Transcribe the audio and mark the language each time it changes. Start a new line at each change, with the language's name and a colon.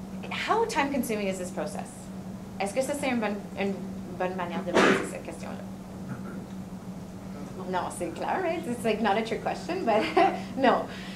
English: How time-consuming is this process?
French: Est-ce que ça, c'est une bonne manière de poser cette question-là?
English: No,
French: c'est clair,
English: right? It's like not a trick question, but no.